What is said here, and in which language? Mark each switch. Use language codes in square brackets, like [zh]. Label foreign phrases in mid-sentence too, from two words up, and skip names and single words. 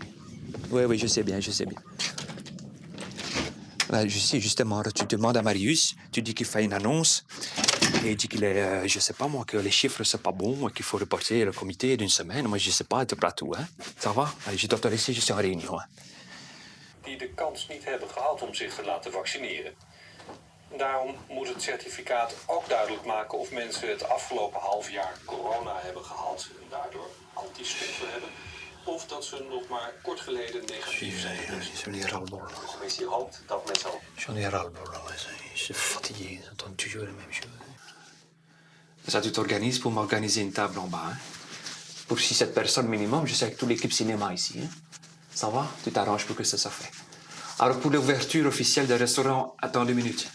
[fr] Oui, je sais bien, je sais bien. Je sais, justement, tu demandes à Marius, tu dis qu'il fait une annonce, et il dit qu'il est, je sais pas moi, que les chiffres sont pas bons et qu'il faut reporter le comité d'une semaine. Moi, je sais pas, être partout, hein. Ça va? Allez, je dois te laisser, je suis en réunion. Hein. [nl] Die de kans niet hebben gehad om zich te laten vaccineren. Daarom moet het certificaat ook duidelijk maken of mensen het afgelopen half jaar corona hebben gehad en daardoor antistoffen hebben, of dat ze nog maar kort geleden negatief zijn. De commissie hoopt dat met zo'n... [fr] J'en ai ras-le-bol, je suis fatigué, j'entends toujours la même chose. Ça, tu t'organises pour m'organiser une table en bas. Hein? Pour 6-7 personnes minimum, je suis avec toute l'équipe cinéma ici. Hein? Ça va? Tu t'arranges pour que ça soit fait. Alors, pour l'ouverture officielle du restaurant, attends 2 minutes.